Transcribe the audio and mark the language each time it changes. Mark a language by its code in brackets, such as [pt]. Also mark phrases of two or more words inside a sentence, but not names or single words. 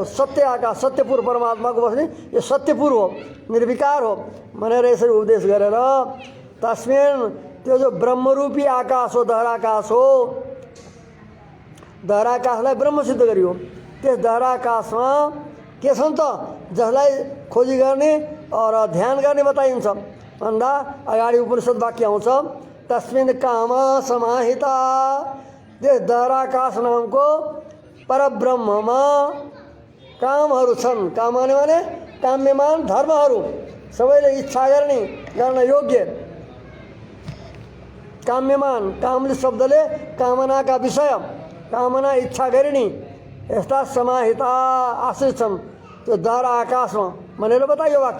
[ne] सत्य आकाश, सत्यपुर परमात्माको बस्ने यो सत्यपुर हो, निर्विकार हो भनेर यसरी उपदेश गरेर तस्मिन् त्यो जो ब्रह्मरूपी आकाश हो, दहराकाश हो, दहराकाशलाई ब्रह्म सिद्ध गरियो। त्यस दहराकाशमा के छन् त जसलाई खोजी गर्ने और ध्यान गर्ने बताइन्छ भन्दा अगाडि उपनिषद वाक्य आउँछ, [sa] तस्मिन् कामा समाहिता। [ne] त्यस दहराकाश नामको परब्रह्ममा कामहरू छन्। काम भने काम्यमान धर्महरू, सबैले इच्छा गर्न योग्य काम्यमान, कामले शब्दले कामनाका विषय, कामना इच्छा गरिने यस्ता समाहिता आश्रित छन् त्यो दहरा आकाशमा भनेर बताइयो वाक्य।